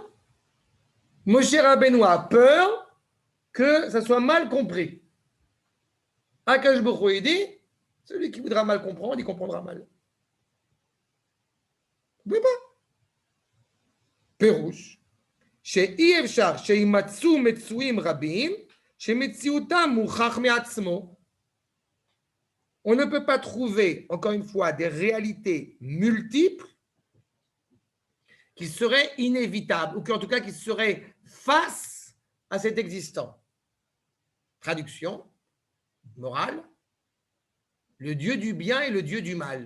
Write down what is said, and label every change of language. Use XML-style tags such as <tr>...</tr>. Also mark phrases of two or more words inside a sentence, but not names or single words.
<fr>Moshe Rabbeinu a peur que ça soit mal compris.</fr> <he>הקדוש ברוך הוא,</he> <fr>il dit, celui qui voudra mal comprendre, il comprendra mal. Vous ne pouvez pas. Pérouche.</fr> <he>שאי אפשר שימצאו מצויים רבים שמציאותם מוכח מעצמו.</he> <fr>On ne peut pas trouver, encore une fois, des réalités multiples qui seraient inévitables, ou qui en tout cas qui seraient face à cet existant. Traduction, morale, le Dieu du bien et le Dieu du mal.</fr>